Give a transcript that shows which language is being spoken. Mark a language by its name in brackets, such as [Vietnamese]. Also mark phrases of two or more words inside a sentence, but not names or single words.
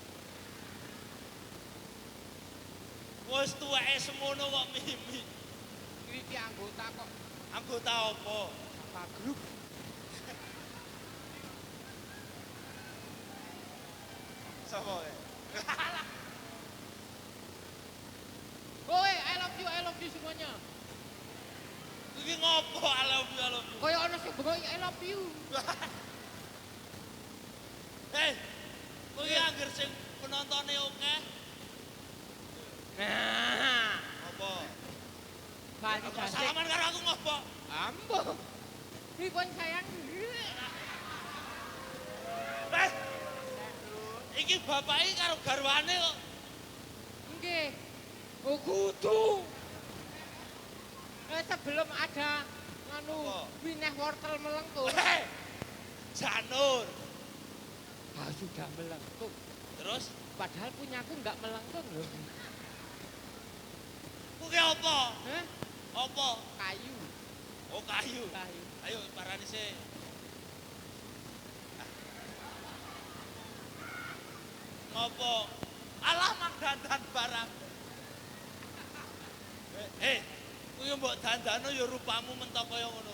[Javanese] Wis tuweke semono kok mimi. Iki anggota kok. Anggota apa? Apa grup? Sapa e? Woi, [English] I love you semuanya. [Javanese] Iki ngopo [English] I love you. [Javanese] Kaya ana sing bengok [English] I love you. [Javanese] Hei, kowe anggere sing penontone akeh. Nah, Apa? bali Kok jasik. salaman karo aku ngopo? Ambo. Pripun sayang? Eh, iki bapake karo garwane kok. Nggih. Oh kudu. [Indonesian] Sebelum ada nganu [Javanese] Apa? wineh wortel melengkung. Hei, Janur. [Indonesian] Ah, sudah melengkung. [Javanese] Terus, [Indonesian] Padahal punyaku enggak melengkung loh. [Javanese] kuwi apa? Hah? Apa? Kayu. Oh, kayu. Kayu. Ayo parani sih. Ngopo? Alah mang dandan barang. Eh, kuwi mbok dandano ya rupamu mentok kaya ngono.